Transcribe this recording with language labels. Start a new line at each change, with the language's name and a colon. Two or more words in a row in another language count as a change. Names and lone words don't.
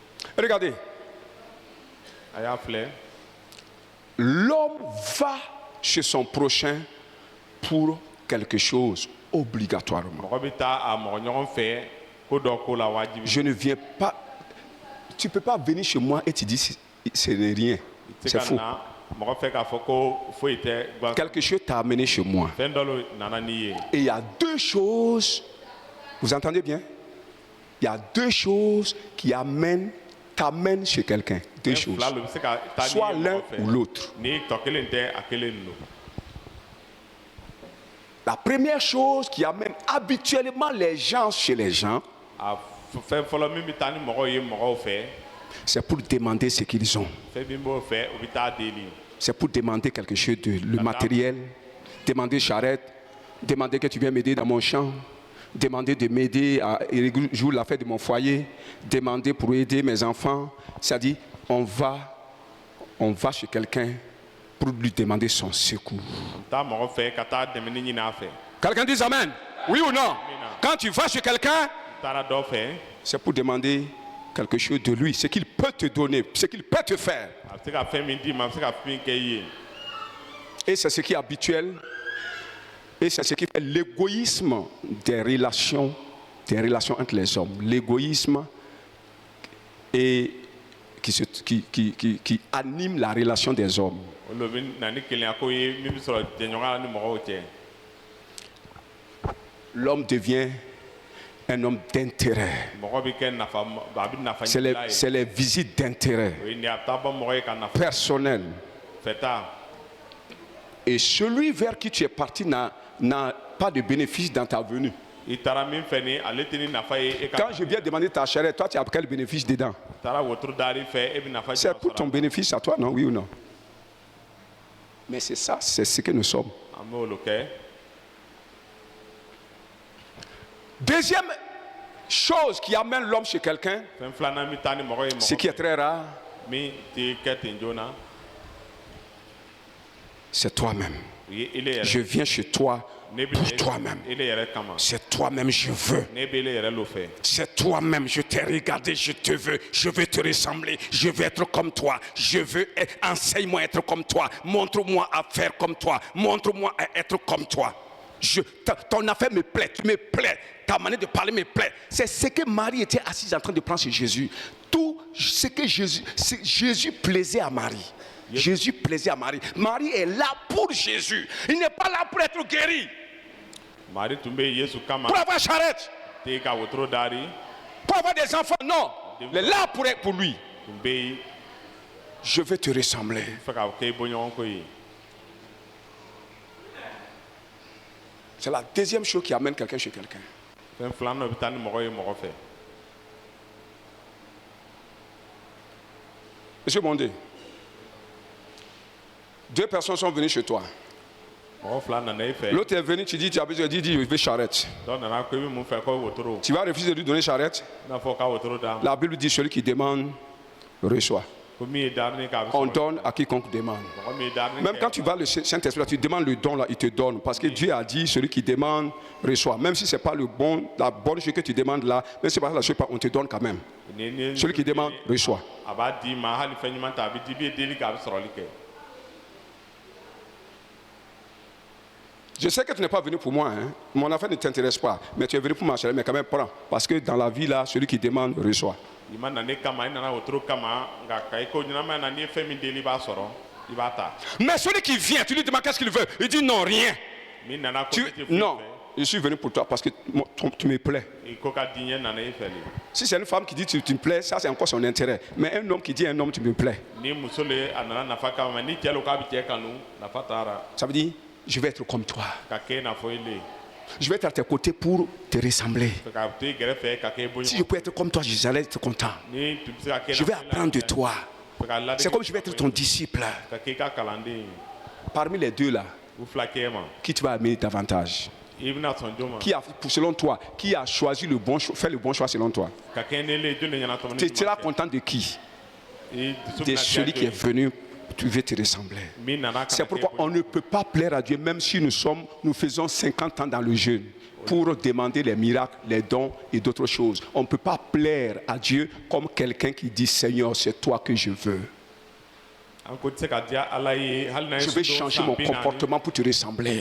French: Regardez.
Bambara: a y'a filɛ
French: L'homme va chez son prochain pour quelque chose, obligatoirement.
Bambara: mɔgɔ bɛ taa a mɔgɔ ɲɔgɔn fɛ ko dɔ ko la wajibi.
French: Je ne viens pas. Tu ne peux pas venir chez moi et tu dis ce n'est rien. C'est faux.
Bambara: mɔgɔ fɛ k'a fɔ ko foyi tɛ guwan.
French: Quelque chose t'a amené chez moi.
Bambara: fɛn dɔ le nana n'i ye.
French: Et il y a deux choses. Vous entendez bien? Il y a deux choses qui t'amènent chez quelqu'un. Deux choses.
Bambara: fila lo bɛ se ka taa n'i
French: Soit
Bambara: ye
French: l'un
Bambara: mɔgɔ fɛ.
French: ou l'autre.
Bambara: ni tɔ kelen tɛ a kelen don.
French: La première chose qui amène habituellement les gens chez les gens,
Bambara: a fɛn fɔlɔ min bɛ taa ni mɔgɔw ye mɔgɔw fɛ.
French: c'est pour demander ce qu'ils ont.
Bambara: fɛn min b'o fɛ o bɛ taa deli.
French: C'est pour demander quelque chose de le matériel, demander charrette, demander que tu viens m'aider dans mon champ, demander de m'aider à jouer la fête de mon foyer, demander pour aider mes enfants. C'est-à-dire, on va chez quelqu'un pour lui demander son secours.
Bambara: taa mɔgɔ fɛ ka taa dɛmɛ ɲini a fɛ.
French: Quelqu'un dit amen? Oui ou non? Quand tu vas chez quelqu'un,
Bambara: taara dɔ fɛ.
French: c'est pour demander quelque chose de lui, ce qu'il peut te donner, ce qu'il peut te faire.
Bambara: a bɛ se ka fɛn min d'i ma a bɛ se ka min kɛ i ye.
French: Et c'est ce qui est habituel. Et c'est ce qui fait l'égoïsme des relations entre les hommes. L'égoïsme et qui anime la relation des hommes.
Bambara: olu bɛ na ni kelenya ko ye min bɛ sɔrɔ jɛɲɔgɔnya la ni mɔgɔw cɛ.
French: L'homme devient un homme d'intérêt.
Bambara: mɔgɔ bɛ kɛ nafa a bɛ nafa
French: C'est
Bambara: ɲinila ye.
French: c'est les visites d'intérêt
Bambara: o ye nin a bɛ taa bɔ mɔgɔ ye ka nafa
French: personnel.
Bambara: fɛta.
French: Et celui vers qui tu es parti n'a pas de bénéfice dans ta venue.
Bambara: i taara min fɛ ni ale tɛ ni nafa ye e ka.
French: Quand je viens demander ta charrette, toi tu as quel bénéfice dedans?
Bambara: taara wotoro dari fɛ e bɛ nafa
French: C'est
Bambara: jumɛn
French: pour ton
Bambara: sɔrɔ.
French: bénéfice à toi, non? Oui ou non? Mais c'est ça, c'est ce que nous sommes.
Bambara: an bɛ olu kɛ.
French: Deuxième chose qui amène l'homme chez quelqu'un,
Bambara: fɛn filanan bɛ taa ni mɔgɔ ye
French: ce qui est
Bambara: mɔgɔ
French: très rare,
Bambara: min tɛ kɛ ten joona.
French: c'est toi-même.
Bambara: o ye ele yɛrɛ.
French: Je viens chez toi
Bambara: ne bɛ
French: pour toi-même.
Bambara: ele yɛrɛ kama.
French: C'est toi-même, je veux.
Bambara: ne bɛ ele yɛrɛ lo fɛ.
French: C'est toi-même, je t'ai regardé, je te veux. Je veux te ressembler. Je veux être comme toi. Je veux enseigne-moi à être comme toi. Montre-moi à faire comme toi. Montre-moi à être comme toi. Ton affaire me plaît, tu me plais. Ta manière de parler me plaît. C'est ce que Marie était assise en train de prendre chez Jésus. Tout ce que Jésus plaisait à Marie. Jésus plaisait à Marie. Marie est là pour Jésus. Il n'est pas là pour être guéri.
Bambara: mari tun bɛ yesu kama.
French: Pour avoir charrette.
Bambara: tɛ ka wotoro dari.
French: Pour avoir des enfants, non. Il est là pour lui.
Bambara: tun bɛ yen.
French: Je veux te ressembler.
Bambara: fɛ ka kɛ i bɔɲɔgɔnko ye.
French: C'est la deuxième chose qui amène quelqu'un chez quelqu'un.
Bambara: fɛn filanan bɛ taa ni mɔgɔ ye mɔgɔ fɛ.
French: Monsieur Bondé, deux personnes sont venues chez toi.
Bambara: mɔgɔ fila nana i fɛ.
French: L'autre est venu, tu dis, tu as besoin, dit, je veux charrette.
Bambara: dɔ nana ko i bɛ mun fɛ ko wotoro.
French: Tu vas refuser de lui donner charrette.
Bambara: i n'a fɔ k'a wotoro d'a ma.
French: La Bible dit, celui qui demande, reçoit.
Bambara: ko min ye daarini kɛ a bɛ
French: On
Bambara: sɔrɔ.
French: donne à quiconque demande.
Bambara: mɔgɔ min ye daarini
French: Même
Bambara: kɛ.
French: quand tu vas le Saint-Esprit, là, tu demandes le don, là, il te donne. Parce que Dieu a dit, celui qui demande, reçoit. Même si ce n'est pas la bonne chose que tu demandes là, même si ce n'est pas la chose, on te donne quand même. Celui qui demande, reçoit.
Bambara: a b'a d'i ma hali fɛn ɲuman ta a bɛ di i bɛ deli kɛ a bɛ sɔrɔli kɛ.
French: Je sais que tu n'es pas venu pour moi, hein. Mon affaire ne t'intéresse pas, mais tu es venu pour ma chérie, mais quand même prends. Parce que dans la vie là, celui qui demande reçoit.
Bambara: i ma na ne kama i nana wotoro kama nka ka i ko ɲɛnama na n'i ye fɛn min deli i b'a sɔrɔ i b'a ta.
French: Mais celui qui vient, tu lui demandes qu'est-ce qu'il veut. Il dit non, rien.
Bambara: min nana ko ne tɛ foyi
French: Non,
Bambara: fɛ.
French: je suis venu pour toi parce que tu me plais.
Bambara: i ko ka di n ye nana i fɛ le.
French: Si c'est une femme qui dit tu me plais, ça c'est encore son intérêt. Mais un homme qui dit un homme tu me plais,
Bambara: ni muso le a nana nafa kama mɛ ni cɛ lo k'a bɛ cɛ kanu nafa taara.
French: ça veut dire je vais être comme toi.
Bambara: ka kɛ i n'a fɔ i le.
French: Je vais être à tes côtés pour te ressembler.
Bambara: fɛ ka to i kɛrɛfɛ ka kɛ i
French: Si je
Bambara: bɔɲɔgɔn.
French: peux être comme toi, j'allais être content.
Bambara: ni tun bɛ se ka kɛ.
French: Je vais apprendre de toi.
Bambara: fɛ ka ladege.
French: C'est comme je vais être ton disciple.
Bambara: ka kɛ i ka kalanden ye.
French: Parmi les deux là,
Bambara: u fila kɛ ma.
French: qui tu vas aimer davantage?
Bambara: i bɛna sɔn jɔn ma.
French: Qui a, selon toi, qui a choisi le bon choix, fait le bon choix selon toi?
Bambara: ka kɛ ne le jɔn de ɲɛna tɔmɔ
French: Tu seras content de qui?
Bambara: i dusu
French: De
Bambara: bɛna
French: celui
Bambara: diya
French: qui est
Bambara: jɔn ye.
French: venu tu veux te ressembler. C'est pourquoi on ne peut pas plaire à Dieu, même si nous faisons 50 ans dans le jeûne, pour demander les miracles, les dons et d'autres choses. On ne peut pas plaire à Dieu comme quelqu'un qui dit, Seigneur, c'est toi que je veux. Je vais changer mon comportement pour te ressembler.